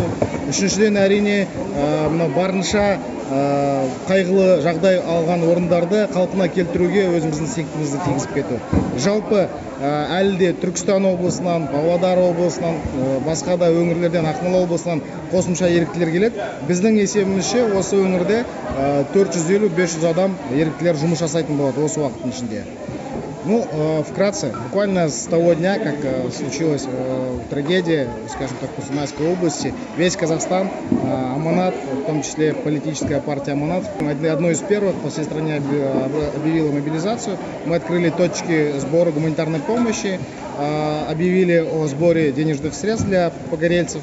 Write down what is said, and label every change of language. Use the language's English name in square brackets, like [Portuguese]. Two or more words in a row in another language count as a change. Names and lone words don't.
[Kazakh] Үшіншіден әрине барынша қайғылы жағдай алған орындарды қалпына келтіруге өзіміздің септігімізді тигізіп кету. Жалпы әлі де Түркістан облысынан, Павлодар облысынан, басқа да өңірлерден, Ақмола облысынан қосымша еріктілер келеді. Біздің есебімізше осы өңірде 450-500 адам еріктілер жұмыс жасайтын болады осы уақыттың ішінде. [Russian] Вкратце, буквально с того дня, как случилась трагедия, скажем так, в Костанайской области, весь Казахстан, Аманат, в том числе политическая партия Аманат, одной из первых по всей стране объявила мобилизацию. Мы открыли точки сбора гуманитарной помощи, объявили о сборе денежных средств для погорельцев.